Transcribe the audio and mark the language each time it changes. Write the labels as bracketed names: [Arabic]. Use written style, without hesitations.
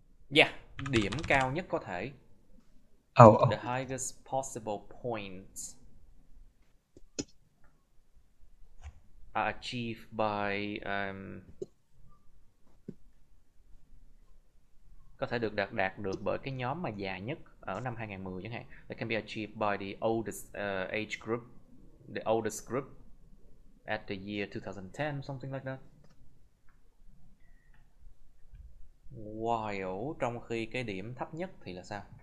[Vietnamese] Yeah, điểm cao nhất có thể. [English] The highest possible points are achieved by [Vietnamese] có thể được đạt được bởi cái nhóm mà già nhất ở năm 2010 chẳng hạn. [English] They can be achieved by the oldest age group, the oldest group at the year 2010, something like that. [Vietnamese] While trong khi cái điểm thấp nhất thì là sao?